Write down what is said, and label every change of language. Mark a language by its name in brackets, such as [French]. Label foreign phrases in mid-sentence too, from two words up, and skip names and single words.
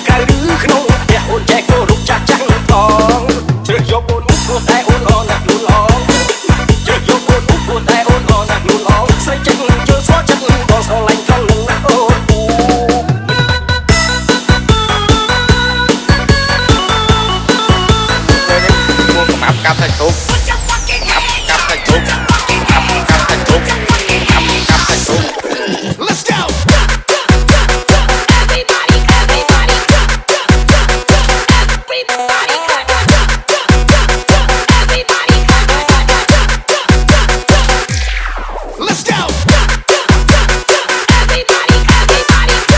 [Khmer] ក្រៅឬក្នុងផ្ទះអូនចែករូបចាស់ចាំងតងជ្រើសយកអូនមុខព្រោះតែអូនល្អណាស់លូនឡងជ្រើសយកអូនមុខព្រោះតែអូនល្អណាស់លូនឡងស្រីចិត្តជឿស្គាល់ចិត្តបងស្រឡាញ់ត្រង់នឹងណាអូនកាប់តែទុកកាប់តែទុកកាប់តែទុកកាប់តែទុក [English] Let's go Everybody everybody everybody everybody Let's go everybody everybody